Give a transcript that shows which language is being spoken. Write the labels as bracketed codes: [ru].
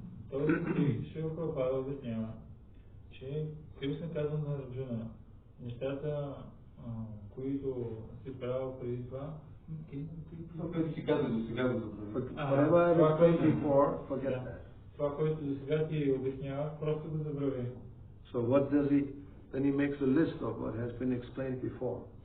[bg] Този стих Шрила Прабхупада обяснява, че Кришна казва на Арджуна, нещата, които си правил преди това. Което си каза до сега да забрави. [en] Whatever I explained before, forget that. [bg] Това, което до сега ти обяснявах, просто го забрави. [en] So what does he? Then he makes a list of what has been explained before.